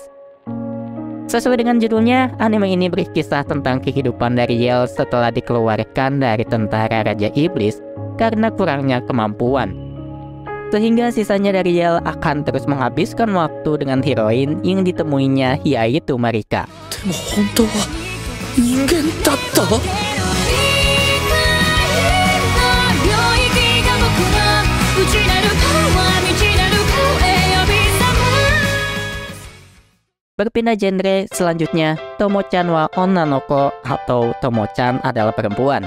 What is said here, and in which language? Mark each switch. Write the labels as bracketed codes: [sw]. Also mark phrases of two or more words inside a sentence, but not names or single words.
[id] Sesuai dengan judulnya, anime ini berkisah tentang kehidupan dari Yel setelah dikeluarkan dari tentara Raja Iblis karena kurangnya kemampuan. Sehingga sisanya dari Yel akan terus menghabiskan waktu dengan heroin yang ditemuinya, yaitu Marika. [ja] でも本当は人間だった？ [id] Berpindah genre selanjutnya, Tomo-chan wa Onna no Ko atau Tomo-chan adalah perempuan.